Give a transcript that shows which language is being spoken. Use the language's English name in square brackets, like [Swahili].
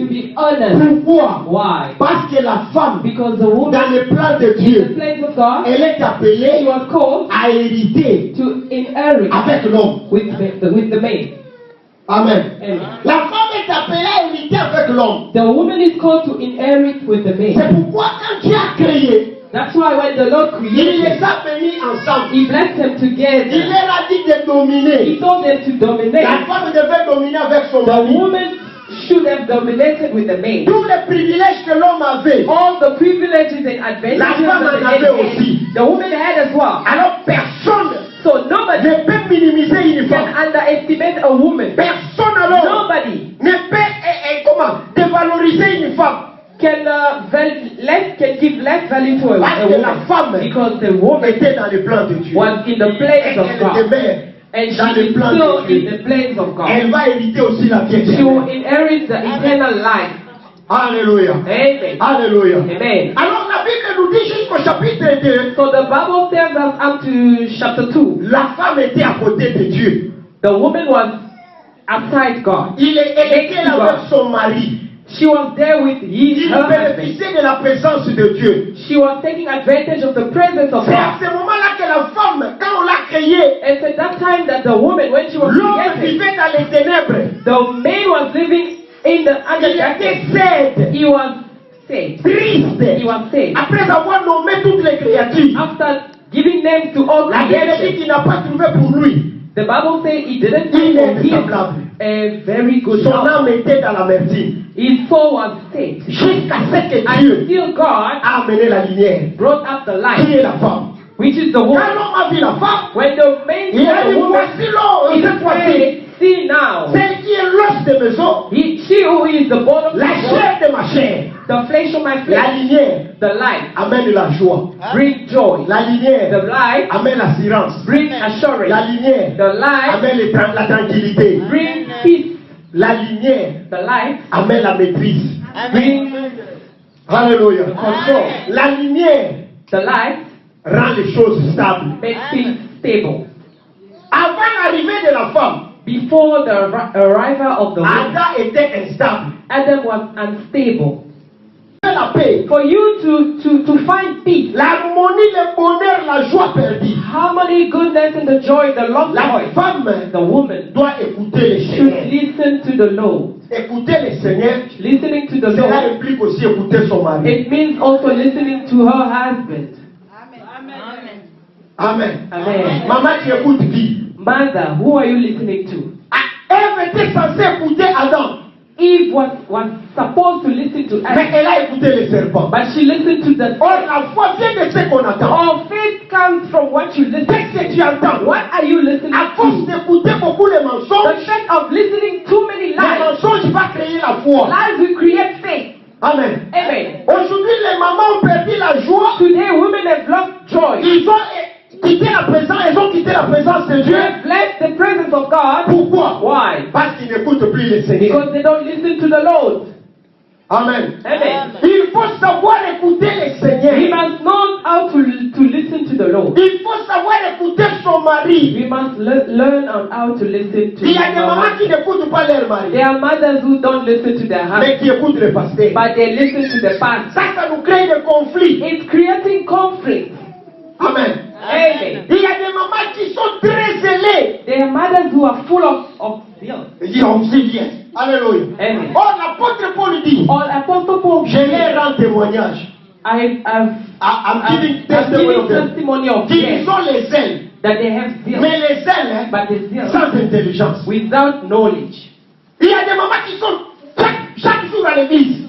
[English] be honored. [French] Pourquoi? [English] Why? [French] Parce que la femme, [English] Because the woman, [French] dans le plan de [English] in the [French] Dieu, [English] plans of God, [French] elle est [English] she [French] appelée [English] was called [French] à hériter [English] to inherit [French] avec l'homme. [English] with the man. [French] Amen. [English] Amen. [French] La femme est appelée à hériter avec l'homme. [English] The woman is called to inherit with the man. [French] C'est pourquoi quand Dieu a créé, [English] That's why when the Lord [French] il [English] created, [French] les a mis ensemble. [English] He blessed them [French] Il [English] together. [French] leur a dit de [English] He [French] dominer. [English] told them to [French] La [English] dominate. [French] femme devait dominer avec son [English] The [French] mari. [English] woman should have dominated with the man. [French] Tous les privilèges que l'homme avait. [English] All the privileges and advantages [French] La femme [English] that the [French] en [English] man [French] avait aussi. [English] had, the woman had as well. [French] Alors personne [English] So nobody [French] ne peut minimiser une [English] can [French] femme. [English] underestimate a woman. [French] Personne alors [English] Nobody [French] ne peut comment dévaloriser une femme. [English] can give less value to a [French] Parce que la [English] woman [French] femme [English] because the woman [French] était dans le plan de Dieu. [English] was in the place of [French] Elle [English] God [French] demeure [English] and [French] dans [English] she [French] le [English] is [French] plan [English] still [French] de Dieu. [English] in the place of God. [French] Elle va hériter aussi la vie [English] She will [French] éternelle. [English] inherit the eternal life. [French] Alléluia. [English] Amen. [French] Alléluia. [English] Amen. [French] Alors la Bible nous dit jusqu'au chapitre 2, [English] So the Bible tells us up to chapter 2, [French] la femme était à côté de Dieu. [English] the woman was outside God. [French] Elle était là avec son mari. [English] She was there with [French] Il [English] her husband. [French] bénéficiait de la présence de Dieu. [English] She was taking advantage of the presence of [French] C'est à [English] God. [French] ce moment-là que la femme, quand on l'a créée, [English] It's at that time that the woman, when she was [French] l'homme [English] created, [French] vivait dans les ténèbres. [English] the man was living in the [French] Il était [English] darkness. sad, He was saved. [French] triste. [English] He was saved. [French] Après avoir nommé toutes les créatures, [English] After giving names to all [French] la Bible dit [English] creation, [French] qu'il n'a pas trouvé pour lui. [English] the Bible says he didn't [French] Il [English] find [French] est [English] for him [French] semblable. [English] a very good [French] Son [English] job. [French] âme était dans l'amertume. [English] His soul was saved. [French] Jusqu'à ce que Dieu [English] Until God [French] a amené la lumière. [English] brought up the [French] Qui [English] light, [French] est la femme? [English] which is the [French] Quand [English] woman. [French] l'homme a vu la femme, [English] When the man [French] il a [English] saw [French] dit [English] the woman, [French] voici l'eau, [English] he [French] cette fois-ci. [English] said, see now, [French] Celle qui est l'os de mes os, [English] she who is the bone of [French] la [English] my bone, [French] chair de ma chair. [English] the flesh of my [French] La [English] flesh, [French] lumière [English] the light, [French] amène la joie. [English] bring joy. [French] La lumière [English] The light, [French] amène l'assurance. [English] bring [French] La [English] assurance. [French] lumière [English] The light, [French] amène la tranquillité. [English] bring peace. [French] La lumière [English] The light, [French] amène la maîtrise. [English] bring [French] Alléluia. [English] control. [French] La lumière [English] The light [French] rend les choses stables. [English] makes things stable. [French] Avant l'arrivée de la femme, [English] Before the arrival of the woman, [French] Adam était instable. [English] Adam was unstable. [French] La paix, [English] For you to find peace, [French] l'harmonie, le bonheur, la joie perdue. [English] harmony, goodness, and the joy, the lost [French] La [English] joy, [French] femme [English] the woman [French] doit écouter le [English] should [French] Seigneur. [English] listen to the Lord. [French] Écouter le Seigneur, [English] Listening to the [French] cela [English] Lord, [French] implique aussi écouter son mari. [English] it means also listening to her husband. [French] Amen. [English] Amen. [French] Maman, tu écoutes qui? [English] Mother, who are you listening to? [French] Ève était censée écouter Adam, [English] Eve was supposed to listen to [French] mais [English] Adam, [French] elle a écouté le serpent. [English] but she listened to the [French] Or, la foi vient de ce qu'on attend. [English] All faith comes from what you listen [French] Qu'est-ce que [English] to. [French] tu entends? [English] What are you listening [French] À force [English] to? [French] d'écouter beaucoup les [English] The [French] mensonges, [English] fact of listening too many [French] les [English] lies. [French] mensonges vont créer la foi. [English] Lies will create faith. [French] Amen. [English] Amen. [French] Aujourd'hui, les mamans ont perdu la joie. [English] Today, women have lost joy. [French] Ils ont quitté la présence, elles ont quitté la présence de [English] They [French] Dieu. [English] have left the presence of God. [French] Pourquoi? [English] Why? [French] Parce qu'ils n'écoutent plus le Seigneur. [English] Because they don't listen to the Lord. [French] Amen. [English] Amen. [French] Il faut savoir écouter le [English] We [French] Seigneur. [English] must know how to listen to the Lord. [French] Il faut savoir écouter son mari. [English] We must learn on how to listen to [French] Il y a des [English] our [French] mamans qui [English] husband. [French] n'écoutent pas leur mari, [English] There are mothers who don't listen to their [French] mais [English] husband, [French] qui écoutent le pasteur. [English] but they listen to the pastor. [French] Ça nous crée des conflits. [English] It's creating conflict. [French] Amen. [English] Amen. [French] Il y a des mamans qui sont très zélées. [English] There are mothers who are full of zeal. [French] Ils disent, on sait bien. Alléluia. [English] Amen. [French] Or, l'apôtre Paul dit, [English] All Apostle Paul, [French] je leur rends témoignage. [English] I'm I'm giving testimony of them. testimony of [French] Qu'ils [English] them [French] ont les ailes. [English] that they have zeal, [French] Mais les ailes, hein, [English] but the zeal [French] sans intelligence. [English] without knowledge. [French] Il y a des mamans qui sont chaque jour à l'église.